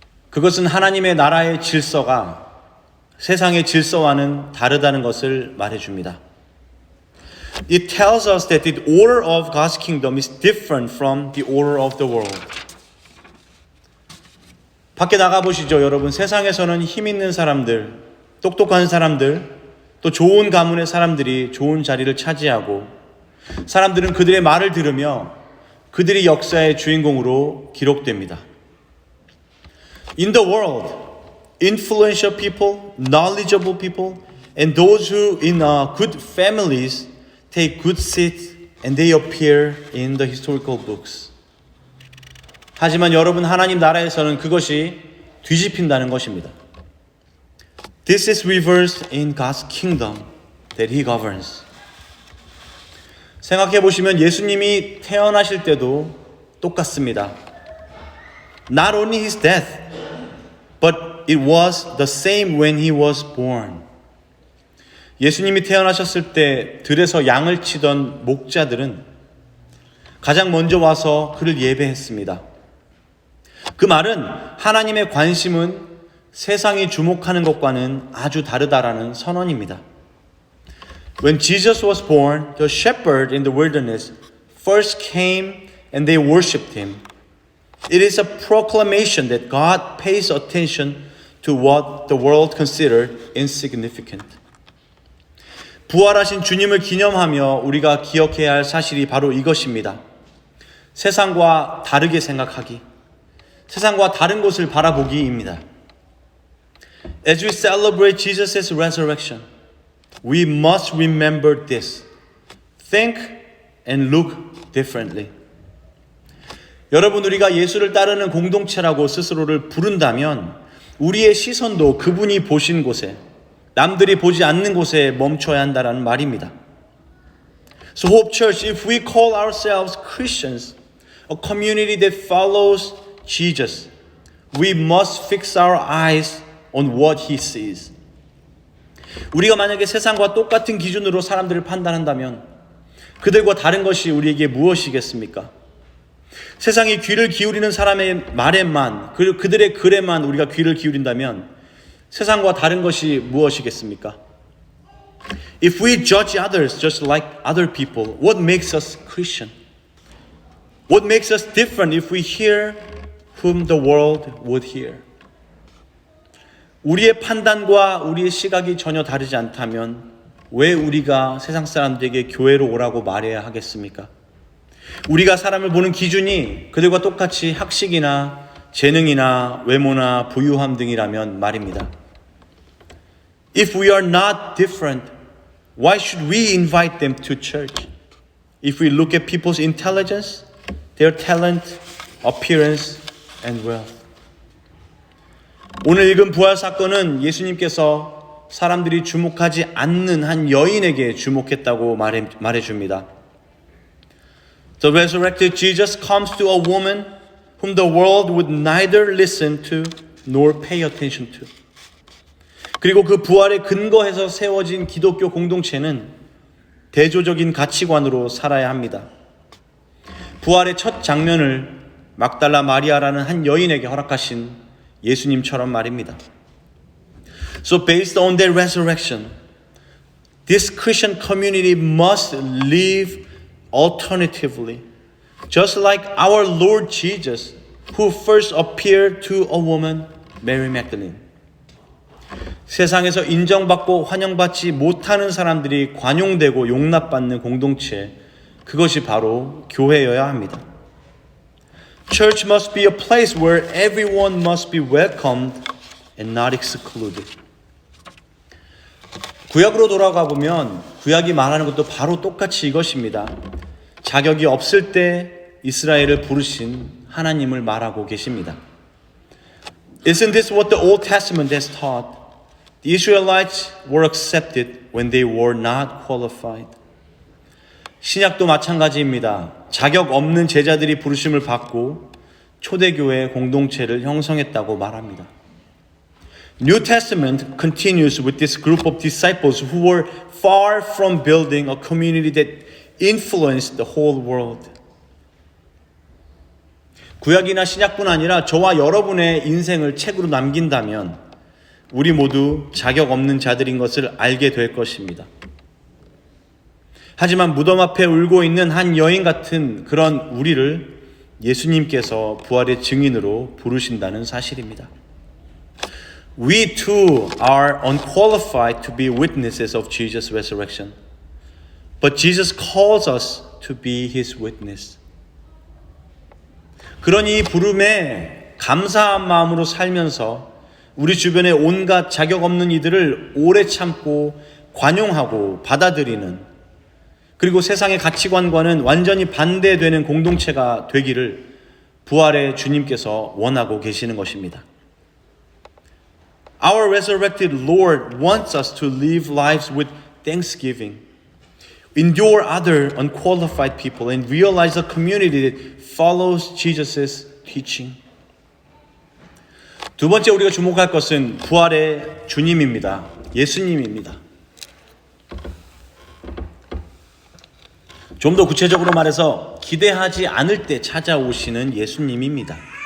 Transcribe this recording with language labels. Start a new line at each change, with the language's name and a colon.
Korean: 그것은 하나님의 나라의 질서가 세상의 질서와는 다르다는 것을 말해줍니다.
English: It tells us that the order of God's kingdom is different from the order of the world.
Korean: 밖에 나가보시죠, 여러분. 세상에서는 힘 있는 사람들, 똑똑한 사람들, 또 좋은 가문의 사람들이 좋은 자리를 차지하고 사람들은 그들의 말을 들으며 그들이 역사의 주인공으로 기록됩니다.
English: In the world, influential people, knowledgeable people, and those who in good families take good seats and they appear in the historical books.
Korean: 하지만 여러분, 하나님 나라에서는 그것이 뒤집힌다는 것입니다.
English: This is reversed in God's kingdom that He governs.
Korean: 생각해 보시면 예수님이 태어나실 때도 똑같습니다.
English: Not only His death, but it was the same when He was born.
Korean: 예수님이 태어나셨을 때 들에서 양을 치던 목자들은 가장 먼저 와서 그를 예배했습니다. 그 말은 하나님의 관심은 세상이 주목하는 것과는 아주 다르다라는 선언입니다.
English: When Jesus was born, the shepherd in the wilderness first came and they worshipped him. It is a proclamation that God pays attention to what the world considered insignificant.
Korean: 부활하신 주님을 기념하며 우리가 기억해야 할 사실이 바로 이것입니다. 세상과 다르게 생각하기, 세상과 다른 것을 바라보기입니다.
English: As we celebrate Jesus' resurrection, we must remember this. Think and look differently.
Korean: 여러분, 우리가 예수를 따르는 공동체라고 스스로를 부른다면 우리의 시선도 그분이 보신 곳에, 남들이 보지 않는 곳에 멈춰야 한다는 말입니다.
English: So Hope Church, if we call ourselves Christians, a community that follows Jesus, we must fix our eyes on what He sees.
Korean: 우리가 만약에 세상과 똑같은 기준으로 사람들을 판단한다면 그들과 다른 것이 우리에게 무엇이겠습니까? 세상이 귀를 기울이는 사람의 말에만, 그들의 글에만 우리가 귀를 기울인다면 세상과 다른 것이 무엇이겠습니까?
English: If we judge others just like other people, what makes us Christian? What makes us different if we hear whom the world would hear?
Korean: 우리의 판단과 우리의 시각이 전혀 다르지 않다면 왜 우리가 세상 사람들에게 교회로 오라고 말해야 하겠습니까? 우리가 사람을 보는 기준이 그들과 똑같이 학식이나 재능이나 외모나 부유함 등이라면 말입니다.
English: If we are not different, why should we invite them to church? If we look at people's intelligence, their talent, appearance, and wealth.
Korean: 오늘 읽은 부활 사건은 예수님께서 사람들이 주목하지 않는 한 여인에게 주목했다고 말해줍니다.
English: The resurrected Jesus comes to a woman whom the world would neither listen to nor pay attention to.
Korean: 그리고 그 부활에 근거해서 세워진 기독교 공동체는 대조적인 가치관으로 살아야 합니다. 부활의 첫 장면을 막달라 마리아라는 한 여인에게 허락하신 예수님처럼 말입니다.
English: So based on their resurrection, this Christian community must live alternatively, just like our Lord Jesus, who first appeared to a woman, Mary Magdalene.
Korean: 세상에서 인정받고 환영받지 못하는 사람들이 관용되고 용납받는 공동체, 그것이 바로 교회여야 합니다.
English: Church must be a place where everyone must be welcomed and not excluded.
Korean: 구약으로 돌아가 보면 구약이 말하는 것도 바로 똑같이 이것입니다. 자격이 없을 때 이스라엘을 부르신 하나님을 말하고 계십니다.
English: Isn't this what the Old Testament has taught? The Israelites were accepted when they were not qualified.
Korean: 신약도 마찬가지입니다. 자격 없는 제자들이 부르심을 받고 초대교회 공동체를 형성했다고 말합니다.
English: New Testament continues with this group of disciples who were far from building a community that influenced the whole world.
Korean: 구약이나 신약뿐 아니라 저와 여러분의 인생을 책으로 남긴다면 우리 모두 자격 없는 자들인 것을 알게 될 것입니다. 하지만 무덤 앞에 울고 있는 한 여인 같은 그런 우리를 예수님께서 부활의 증인으로 부르신다는 사실입니다.
English: We too are unqualified to be witnesses of Jesus' resurrection. But Jesus calls us to be His witness.
Korean: 그러니 이 부름에 감사한 마음으로 살면서 우리 주변의 온갖 자격 없는 이들을 오래 참고 관용하고 받아들이는, 그리고 세상의 가치관과는 완전히 반대되는 공동체가 되기를 부활의 주님께서 원하고 계시는 것입니다.
English: Our resurrected Lord wants us to live lives with thanksgiving, endure other unqualified people, and realize a community that follows Jesus' teaching.
Korean: 두 번째 우리가 주목할 것은 부활의 주님입니다. 예수님입니다. 좀 더 구체적으로 말해서 기대하지 않을 때 찾아오시는 예수님입니다.